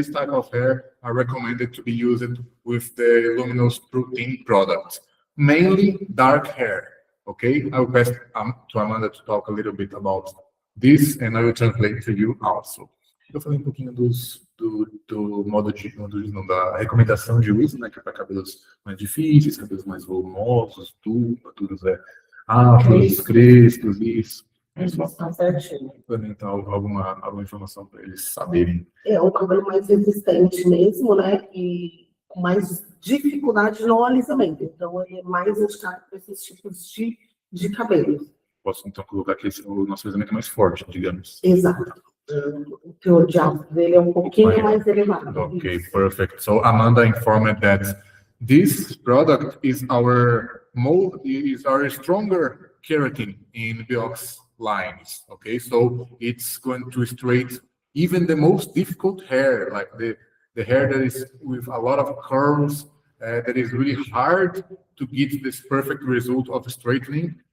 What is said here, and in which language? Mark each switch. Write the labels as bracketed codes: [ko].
[en] This type of hair are recommended to be used with the luminous protein product, mainly dark hair. Okay, I will pass to Amanda to talk a little bit about this, and I will translate to you also. [pt] Eu falei um pouquinho do modo de, não, da recomendação de uso, né, que é para cabelos mais difíceis, cabelos mais volumosos, duros, afros, crespos, isso. É só complementar alguma informação para eles saberem. É um cabelo mais resistente mesmo, né? E com mais dificuldade no alisamento. Então, ele é mais indicado para esses tipos de cabelos. Posso então colocar que o nosso alisamento é mais forte, digamos. Exato. O teor de ácido dele é um pouquinho mais elevado. [en] Okay, perfect. So Amanda informed that this product is our stronger keratin in Beox lines. Okay, so it's going to straighten even the most difficult hair, like the hair that is with a lot of curls, that is really hard to get this perfect result of straightening.